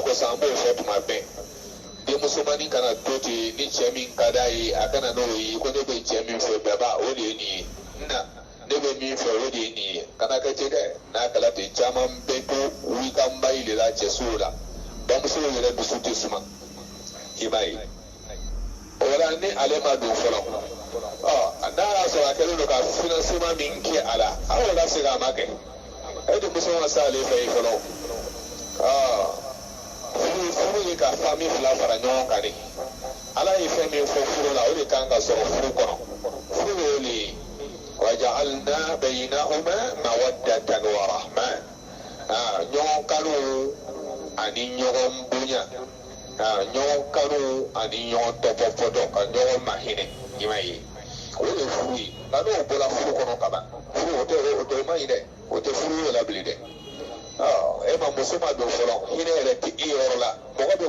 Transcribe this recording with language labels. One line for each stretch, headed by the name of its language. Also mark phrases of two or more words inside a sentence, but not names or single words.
Bambara: kosɔn an b'o fɔ tuma bɛɛ denmusomani kana to ten ni cɛ min ka d'a ye a kana n'o ye ko ne bɛ cɛ min fɛ bɛɛ o de ye nin ye na ne bɛ min fɛ o de ye nin ye kana kɛ ten dɛ n'a kɛla ten caman bɛ to wikanba yi de la cɛsow la bamuso yɛrɛ dusu tɛ suma i b'a ye o la ni ale ma don fɔlɔ n'a y'a sɔrɔ a kɛlen don ka financement min kɛ a la aw la segin a ma kɛ e de muso ma se ale fɛ yen fɔlɔ furu ye ka famille fila fara ɲɔgɔn kan de ala ye fɛn min fɔ furu la o de kan ka sɔrɔ furu kɔnɔ furu y'o de ye
Arabic: وجعلنا بينهما مودة ورحمة
Bambara: ɲɔgɔn kanu ani ɲɔgɔn bonya ɲɔgɔn kanu ani ɲɔgɔn tɔpɔpɔtɔ ka ɲɔgɔn mahinɛ i m'a ye o de ye furu ye nka n'o bɔra furu kɔnɔ kaban furu o tɛ ma ɲi dɛ o tɛ furu ye la bilen dɛ e ma muso ma don fɔlɔ hinɛ yɛrɛ tɛ i yɔrɔ la mɔgɔ bɛ